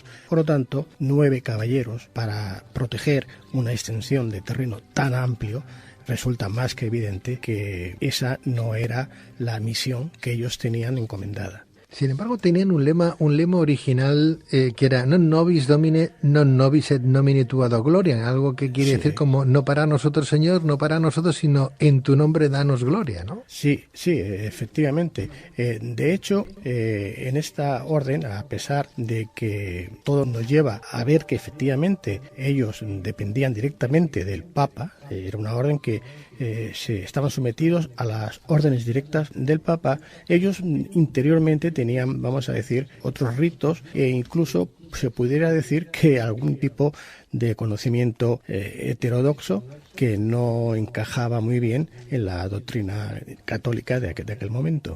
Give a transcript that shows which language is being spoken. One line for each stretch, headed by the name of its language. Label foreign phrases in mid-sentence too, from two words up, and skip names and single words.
Spanish: Por lo tanto, 9 caballeros para proteger una extensión de terreno tan amplio. Resulta más que evidente que esa no era la misión que ellos tenían encomendada. Sin embargo, tenían un lema original que era
Latin: non nobis domine, non nobis et nomine tua do gloria,
Spanish: algo que quiere decir como no para nosotros, Señor, no para nosotros, sino en tu nombre danos gloria, ¿no? Sí, efectivamente. De hecho, en esta orden, a pesar de que todo nos lleva a ver que efectivamente ellos dependían directamente del Papa, era una orden que se estaban sometidos a las órdenes directas del Papa, ellos interiormente tenían, vamos a decir, otros ritos e incluso se pudiera decir que algún tipo de conocimiento heterodoxo que no encajaba muy bien en la doctrina católica de aquel momento.